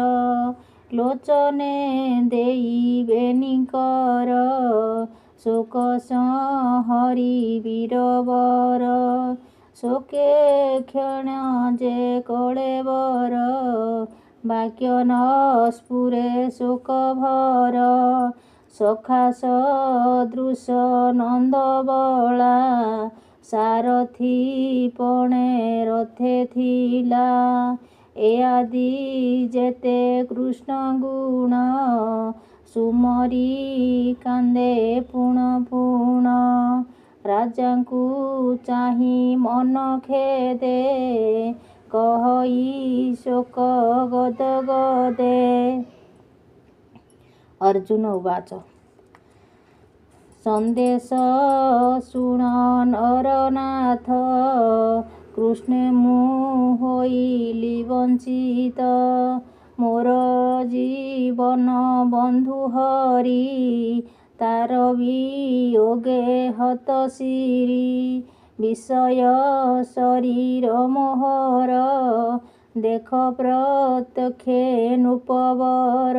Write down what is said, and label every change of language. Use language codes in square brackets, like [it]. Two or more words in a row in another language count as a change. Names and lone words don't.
[or] ଲୋଚନେ ଦେଇ ବେନିକର ଶୋକ ସଂହରି ବୀରବର। ଶୋକେ କ୍ଷଣ ଯେ କଳେବର ବାକ୍ୟ ନ ସ୍ଫୁରେ ଶୋକ ଭର। ସଖା ସଦୃଶ ନନ୍ଦବଳା ସାରଥି ପଣେ ରଥେ ଥିଲା। ଏ ଆଦି ଯେତେ କୃଷ୍ଣ ଗୁଣ ସୁମରି କାନ୍ଦେ ପୁଣ ପୁଣ। ରାଜାଙ୍କୁ ଚାହି ମନ ଖେଦେ କହି ଶୋକ ଗଦ ଗଦେ। [sa] अर्जुन उवाच। [or] ସନ୍ଦେଶ ଶୁଣ ନରନାଥ କୃଷ୍ଣେ ମୁ ହୋଇଲି ବଞ୍ଚିତ। ମୋର ଜୀବନ ବନ୍ଧୁ ହରି ତାର ବିୟୋଗେ ହତଶିରୀ। ବିଷୟ ଶରୀର ମୋହର ଦେଖ ପ୍ରତ୍ୟକ୍ଷେ ନୃପବର।